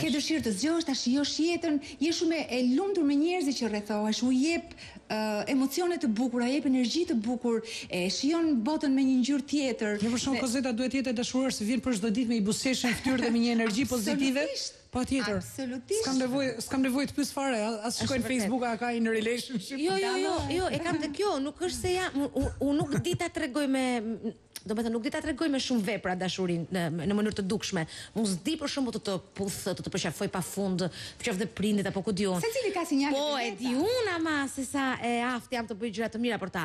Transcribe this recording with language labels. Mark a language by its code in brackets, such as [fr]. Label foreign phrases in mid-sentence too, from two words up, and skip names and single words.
[sq] Ke dëshirë të zgjohesh, ta shijosh jetën, je shumë e lumtur me njerëzit që rrethohesh, u jep emocione të bukura, jep energji të bukur, e shijon botën me një ngjyrë tjetër. Një për shumë Kozeta duhet jetë e dashuruar se vjen për çdo ditë me i buzëqeshën fytyrë dhe me një energji pozitive. Patjetër. Absolutisht. S'kam nevojë të pyes fare, as shkoj në Facebook a ka [en] in a relationship. [sq] Jo, e kam të kjo, nuk është se jam, unë nuk di ta tregoj nuk di ta tregoj me shumë vepra dashurinë në mënyrë të dukshme. Unë s'di për shembull të puth, të përqafoj pafund, qoftë dhe prindit apo ku diun. Secili ka sinjale. Po e di unë ama se sa e aftë jam të bëj gjëra të mira për ta.